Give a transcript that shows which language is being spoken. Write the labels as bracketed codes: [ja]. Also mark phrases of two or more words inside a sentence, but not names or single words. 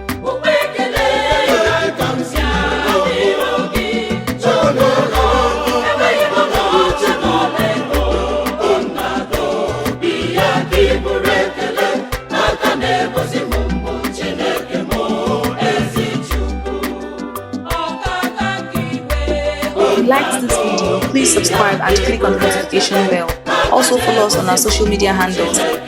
[ig] Ukwe ekele ka m si arịọ gị, Chukwu, enweghị m ọnụ ọjọọ n'ọla edo, ọ na-adọ obi ya ka ị bụrụ ekele, maka na-egosi m mbụ Chineke m, ezi Chukwu. Ọ ga-aga ka iwe, [en] If you liked this video, please subscribe and click on the notification bell. Also follow us on our social media handles.